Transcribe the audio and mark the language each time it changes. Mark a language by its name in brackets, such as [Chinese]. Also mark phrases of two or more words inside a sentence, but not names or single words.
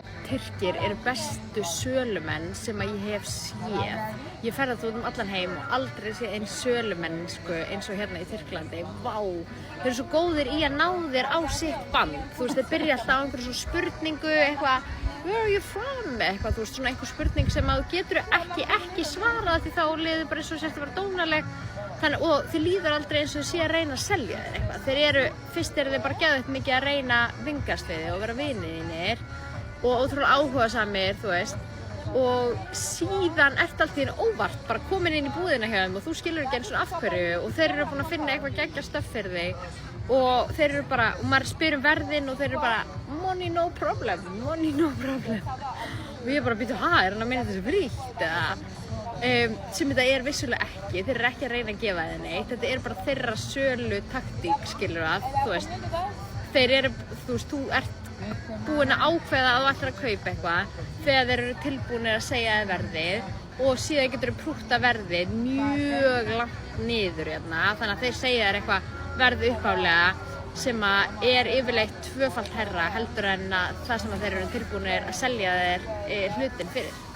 [Icelandic] Tyrkir eru bestu sölumenn sem að ég hef séð. Ég ferðast út allan heim og aldrei séð eins sölumennsku eins og hérna í Tyrklandi. Vá, þeir eru svo góðir í að ná þér á sitt band. Þú veist, þeir byrja alltaf á einhverju svona spurningu, eitthvað, [English] where are you from? [Icelandic] Eitthvað, þú veist, svona einhver spurning sem að þú getur ekki svarað því þá liður bara eins og sérst að vera dónaleg. Þannig, og þið líður aldrei eins og sé að reyna að selja þér eitthvað. Fyrst eru þeir bara geðveikt mikið að reyna að vingast við þig og vera vinir þínir og ótrúlega áhugasamir, þú veist. Og síðan ertu allt í einu óvart bara komin inn í búðina hjá þeim og þú skilur ekki eins og af hverju og þeir eru búin að finna eitthvað geggjað stöff fyrir þig og þeir eru bara, og maður spyr verðin og þeir eru bara [English] money no problem. [Icelandic] Og ég bara býtu, er hann að meina þessu frítt eða? Sem þetta vissulega ekki, þeir eru ekki að reyna að gefa þér neitt, þetta bara þeirra sölu taktík, skilur að, þú veist, þú ert búin að ákveða að þú ætlar að kaupa eitthvað þegar þeir eru tilbúinir að segja þér verðið og síðan getur þú prútta verðið mjög langt niður hérna, þannig að þeir segja þér eitthvað verð uppháflega sem að yfirleitt tvöfalt herra heldur en að það sem að þeir eru tilbúinir að selja þér hlutin fyrir.